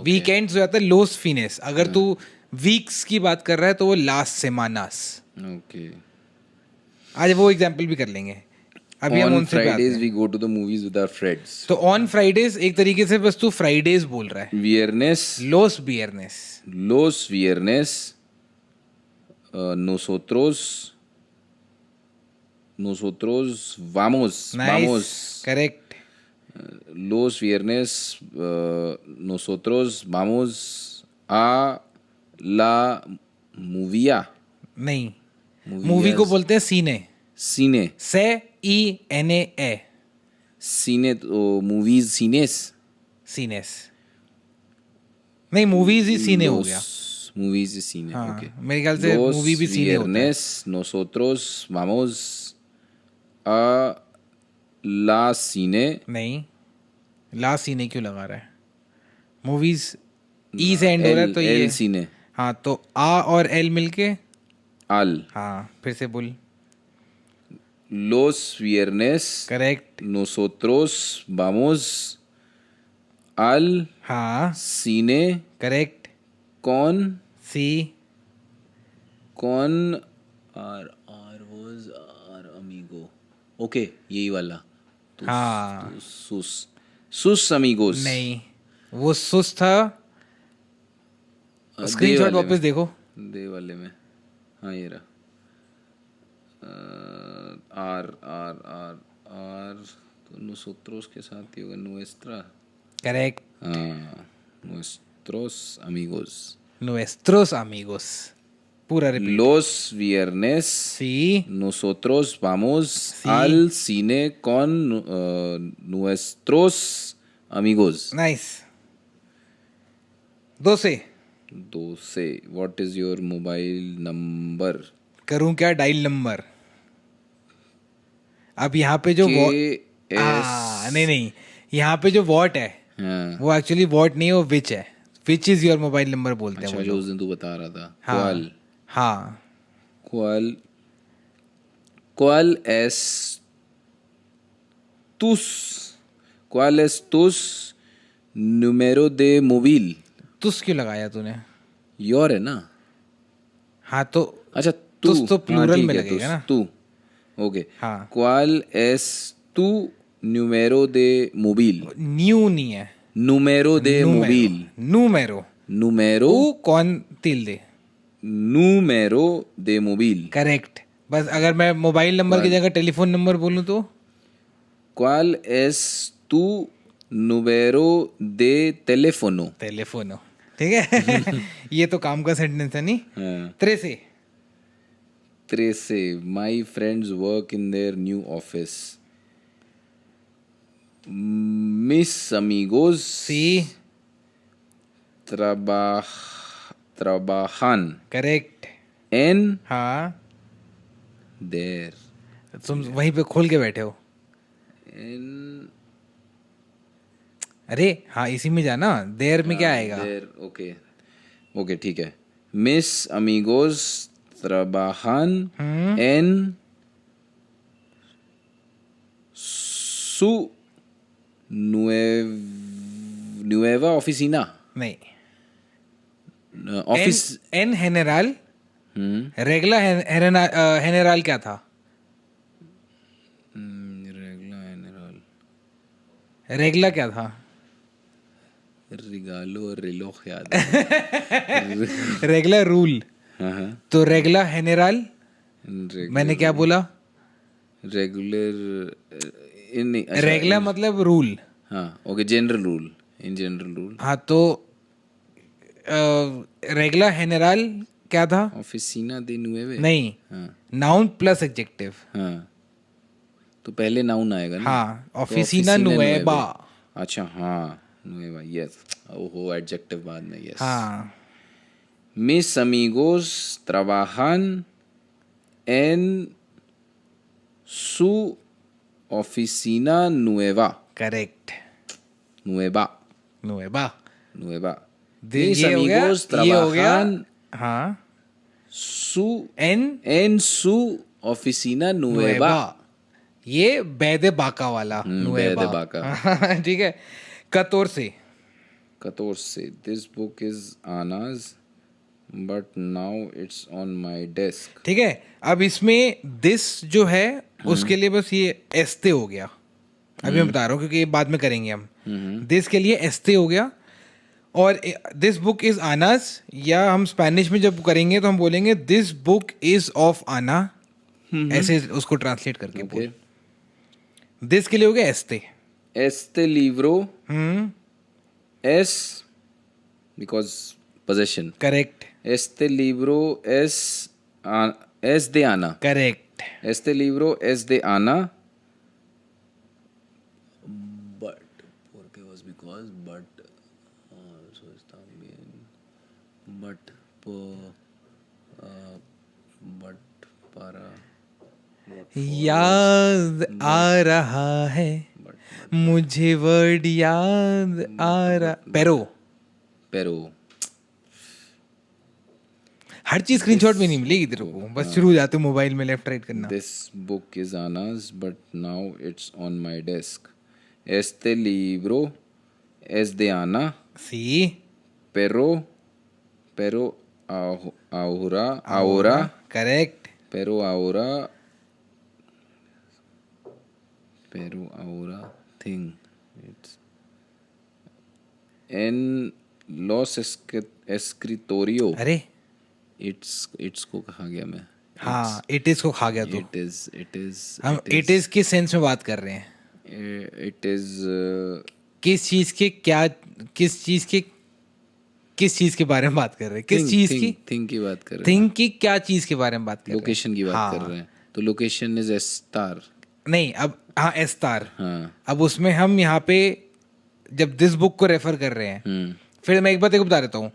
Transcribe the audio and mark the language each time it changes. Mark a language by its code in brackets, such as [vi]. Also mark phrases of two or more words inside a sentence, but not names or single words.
[hi] वीकेंड्स हो जाता है [es] los fines. [hi] अगर तू वीक्स की बात कर रहा है तो वो [es] las semanas. [hi] ओके। आज वो एग्जांपल भी कर लेंगे। अभी हम ऑन उनसे पे आते फ्राइडेज हैं। [en] we go to the movies with our friends. [hi] तो [en] on Fridays [hi] एक तरीके से बस तू फ्राइडेज बोल रहा है। [es] वियरनेस los viernes, Los viernes, nosotros vamos, [en] nice, correct. [es] los viernes, nosotros vamos a la movia. [hi] नहीं, Movies. मूवी को बोलते हैं सीने, Cine. से ई एन ए, [es] Cine o movies, cines. [hi] सीनेस। नहीं, मूवीज ही सीने हो गया। [es] Movies y cine, [hi] हाँ, okay. मेरे ख्याल से Los मूवी भी सीने होता है। [es] viernes nosotros vamos a la cine. [hi] नहीं, लास्ट सीने क्यों लगा रहा है? मूवीज ई से एंड हो रहा है तो ये [es] El cine. [hi] हाँ, तो आ और एल मिलके, Al. हाँ फिर से बोल। [es] Los viernes [hi] करेक्ट, [es] nosotros vamos al [hi] हाँ [es] cine [hi] करेक्ट, [es] con [hi] सी, [en] our amigo. [hi] Okay, यही वाला। हाँ [es] sus amigos. [hi] नहीं, वो सुस था। दे स्क्रीनशॉट वाले वापस में। देखो। दे वाले में, हाँ ये रहा। आर तो nosotros के साथ ही होगा nuestra। करेक्ट, हाँ, [es] nuestros amigos। nuestros amigos, [hi] पूरा रिपीट। [es] Los viernes [hi] सी, [es] nosotros vamos al cine con nuestros amigos. [hi] नाइस। 2 [en] What is your mobile number? [hi] करूं क्या डायल नंबर? अब यहाँ पे जो नहीं, यहाँ पे जो वॉट है हाँ, वो एक्चुअली वॉट नहीं है, वो विच है। [en] which is your mobile number [hi] बोलते हैं अच्छा वो जो लोग। उस दिन तू बता रहा था। हाँ, हाँ, [es] ¿Cuál es tus número de móvil? [hi] तुस क्यों लगाया तूने? योर है ना? हाँ तो अच्छा तुस तो हाँ, प्लूरल ठीक में है, लगेगा ना। तू ओके। हाँ, [es] ¿Cuál es tu número de móvil? [hi] न्यू नहीं है, [es] Número de móvil. número, Número ऊ कौन तिल दे, número de móvil. [hi] करेक्ट। बस अगर मैं [en] mobile number [hi] की जगह [en] telephone number [hi] बोलूँ तो [es] ¿Cuál es tu número de teléfono? [hi] टेलीफोनो, ठीक है। ये तो काम का सेंटेंस है नहीं। हाँ। 13, [en] My friends work in their new office. [es] Mis amigos [hi] सी, [es] trabajan [hi] करेक्ट। [es] en [hi] हाँ, [en] their [hi] तुम वहीं पे खोल के बैठे हो। [en] in [hi] अरे हाँ, इसी में जाना, देर में क्या आएगा? their ओके ठीक है। [es] Mis amigos trabajan en su nueva oficina. [hi] नहीं. ऑफिस. [es] En general. regla general [hi] क्या था? रेगला क्या था? रिगालो और रिलोख याद है. रेगला रूल. हाँ. तो [es] regla general. [hi] मैंने क्या बोला? रेगुलर. रेगला मतलब रूल. [en] हाँ. okay. general rule. in general rule. [hi] हाँ तो [es] regla general [hi] क्या था? [es] oficina de nueve. [hi] नहीं. हाँ. [en] noun plus adjective. [hi] हाँ. तो पहले नाउन आएगा ना. हाँ. [es] oficina nueva. [hi] अच्छा. हाँ. नुएवा. यस. ओहो. एडजेक्टिव बाद में. यस. हाँ. [es] Mis amigos trabajan en su oficina nueva. [hi] करेक्ट. [es] Nueva. नुएवा. Nueva. [hi] ये हो गया. ये हो गया. हाँ. [es] en su oficina nueva. [hi] ये बैदे बाका वाला. नुएवा. बैदे बाका. ठीक है. 14. [en] This book is Anna's, but now it's on my desk. [hi] ठीक है. अब इसमें दिस जो है उसके लिए बस ये एस्ते हो गया. अभी मैं बता रहा हूँ क्योंकि ये बाद में करेंगे हम. दिस के लिए एस्ते हो गया. और [en] this book is Anna's, [hi] या हम स्पेनिश में जब करेंगे तो हम बोलेंगे [en] this book is of Ana. [hi] ऐसे उसको ट्रांसलेट करके बोल. दिस के लिए हो गया एस्ते. [es] Este libro es [en] because possession. [hi] करेक्ट. [es] Este libro es de Ana. [hi] करेक्ट. [es] Este libro es de Ana. [en] But porque was because but so [es] está bien. [en] But but para [hi] याद आ रहा है मुझे वर्ड याद आ रहा. पेरो. हर चीज स्क्रीनशॉट में नहीं मिलेगी तेरे को. बस शुरू हो जाते मोबाइल में [en] left right [hi] करना. [en] This book is Anna's, but now it's on my desk. [es] Este libro es de Ana. [hi] सी. [es] Pero ahora. [hi] करेक्ट. [es] Pero ahora thing. It's en los escritorio. [hi] अरे It's को कहा गया मैं. हाँ. [en] it is [hi] को खा गया तो. [en] It is. [hi] हम [en] it is [hi] के सेंस में बात कर रहे हैं. [en] It is. [hi] किस चीज के बारे में बात कर रहे हैं? किस चीज की? थिंग की बात कर रहे हैं. थिंग की क्या चीज के बारे में बात कर रहे हैं? लोकेशन की बात कर रहे हैं. तो [en] location is [hi] एस्टार. नहीं. अब हाँ एस्टार. हाँ. अब उसमें हम यहाँ पे जब [en] this book [hi] को रेफर कर रहे हैं, फिर मैं एक बात बता देता हूँ.